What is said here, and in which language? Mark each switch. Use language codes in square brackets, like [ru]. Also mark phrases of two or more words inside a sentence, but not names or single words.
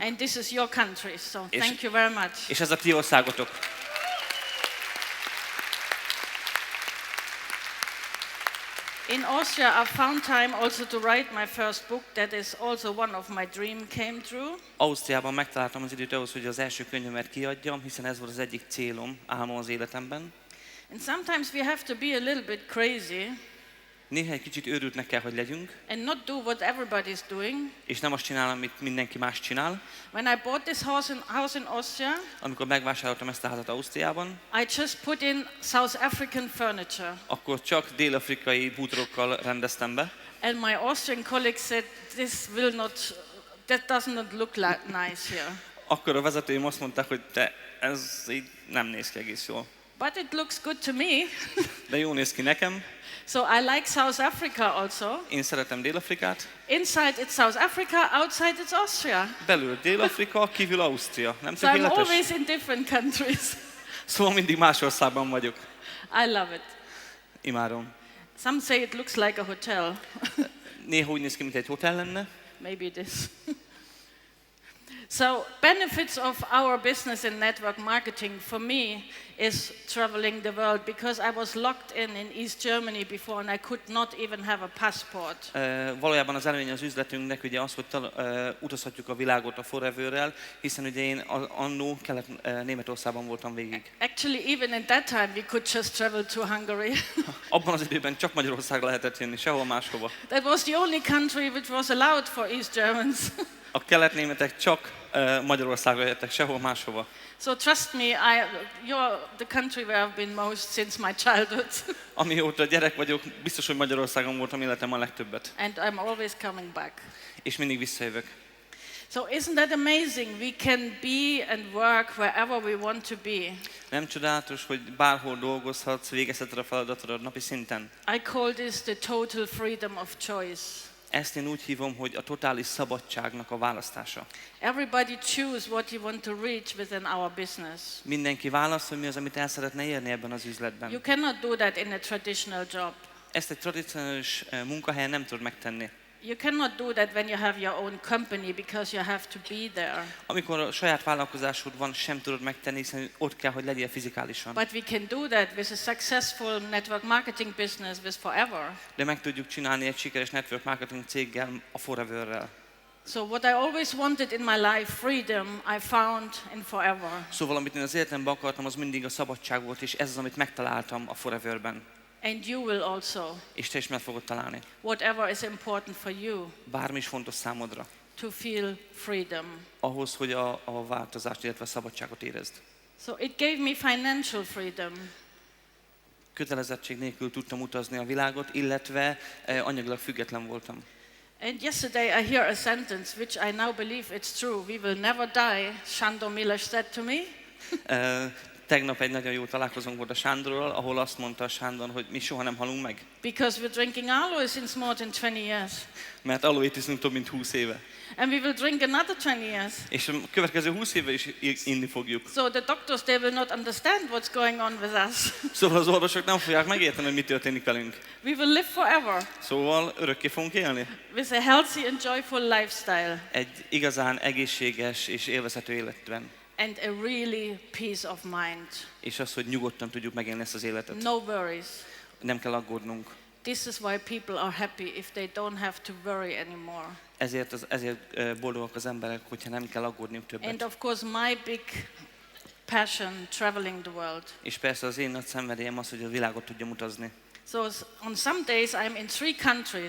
[en] And this is your country, so thank you very much. [hu] És ez a ti országotok. [en] In Austria, I found time also to write my first book. That is also one of my dream came true. [hu] Ausztriában megtaláltam az időt ahhoz, hogy az első könyvemet kiadjam, hiszen ez volt az egyik célom, álmom az életemben. [en] And sometimes we have to be a little bit crazy [hu] Néha egy kicsit őrültnek kell, hogy legyünk, [en] and not do what everybody's doing. [hu] és nem azt csinál, amit mindenki más csinál. [en] When I bought this house in Austria, [hu] Amikor megvásároltam ezt a házat Ausztriában, [en] I just put in South African furniture. [hu] akkor csak dél-afrikai bútorokkal rendeztem be, [en] And my Austrian colleague said, that does not look nice here. [hu] akkor a vezetőim azt mondták, hogy ez így nem néz ki egész jól. [en] But it looks good to me. [hu] De jó néz ki nekem. [en] So I like South Africa also. [hu] Én szeretem Dél-Afrikát. [en] Inside it's South Africa, outside it's Austria. [hu] Belül Dél-Afrika, kívül Ausztria. Nem [en] So I'm [hu] tökéletes? [en] always in different countries. [hu] Szóval mindig más országban vagyok. [en] I love it. [hu] Imádom. [en] Some say it looks like a hotel. [hu] Néha úgy néz ki, mint egy hotel lenne. [en] Maybe it is. So benefits of our business in network marketing for me is traveling the world, because I was locked in East Germany before and I could not even have a passport. [hu] Valójában az előnye az üzletünknek ugye az, hogy utazhatjuk a világot a Foreverrel, hiszen ugye én annó Kelet-Németországban voltam végig. [en] Actually, even in that time we could just travel to Hungary. [hu] Abban az időben csak Magyarországra lehetett jönni, sehol máshova. [en] That was the only country which was allowed for East Germans. [hu] A kelet-németek csak Magyarországra jöttek, sehol máshova. [en] So trust me, you're the country where I've been most since my childhood. [hu] Amióta gyerek vagyok, biztos, hogy Magyarországon voltam életem a legtöbbet. [en] And I'm always coming back. [hu] És mindig visszajövök. [en] So isn't that amazing? We can be and work wherever we want to be. [hu] Nem csodálatos, hogy bárhol dolgozhatsz, végezheted a feladatodat napi szinten? [en] I call this the total freedom of choice. [hu] Ezt én úgy hívom, hogy a totális szabadságnak a választása. [en] Everybody choose what you want to reach within our business. [hu] Mindenki választ, hogy mi az, amit el szeretne érni ebben az üzletben. [en] You cannot do that in a traditional job. [hu] Ezt egy tradicionális munkahelyen nem tudod megtenni. [en] You cannot do that when you have your own company, because you have to be there. [hu] Amikor a saját vállalkozásod van, sem tudod megtenni, hiszen ott kell, hogy legyél fizikálisan. [en] But we can do that with a successful network marketing business with Forever. [hu] De meg tudjuk csinálni egy sikeres [en] network marketing [hu] céggel, a Foreverrel. [en] So what I always wanted in my life, freedom, I found in Forever. [hu] Szóval amit én az életemben akartam, az mindig a szabadság volt, és ez az, amit megtaláltam a Foreverben. [en] And you will also. [hu] És te is meg fogod találni. [en] Whatever is important for you. [hu] Bármi is fontos számodra. [en] To feel freedom. [hu] Ahhoz, hogy a változást, illetve a szabadságot érezd. [en] So it gave me financial freedom. [hu] Kötelezettség nélkül tudtam utazni a világot, illetve anyagilag független voltam. [en] And yesterday I hear a sentence which I now believe it's true. We will never die, Sándor Milos said to me. [hu] Tegnap egy nagyon jó találkozónk volt a Sándorral, ahol azt mondta a Sándor, hogy mi soha nem halunk meg. [en] Because we're drinking aloe since more than 20 years. [hu] Mert aloét iszunk több mint 20 éve. [en] And we will drink another 20 years. [hu] És a következő 20 éve is inni fogjuk. [en] So the doctors, they will not understand what's going on with us. [hu] Szóval az orvosok nem fogják megérteni, hogy mi történik velünk. [en] We will live forever. [hu] Szóval örökké fogunk élni. [en] With a healthy and joyful lifestyle. [hu] Egy igazán egészséges és élvezhető életben. [en] And a really peace of mind. [hu] És az, hogy nyugodtan tudjuk megélni ezt az életet. [en] No worries. [hu] Nem kell aggódnunk. [en] This is why people are happy if they don't have to worry anymore. [hu] Ezért boldogak az emberek, hogyha nem kell aggódniuk többet. [en] And of course my big passion, traveling the world. [hu] És persze az én nagy szenvedélyem az, hogy a világot tudjam utazni. [en] So on some days I'm in 3 countries.